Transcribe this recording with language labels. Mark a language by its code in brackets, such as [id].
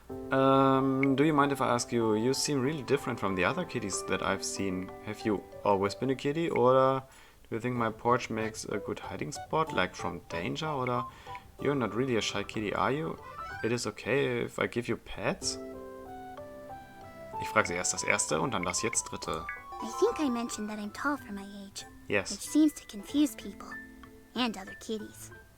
[en] Do you mind if I ask you? You seem really different from the other kitties that I've seen. Have you always been a kitty, or do you think my porch makes a good hiding spot, like from danger? Or you're not really a shy kitty, are you? It is okay if I give you pets? [de] Ich frage sie erst das erste und dann das jetzt dritte. [en] I think I mentioned that I'm tall for my age, which Yes. seems to confuse people and other kitties.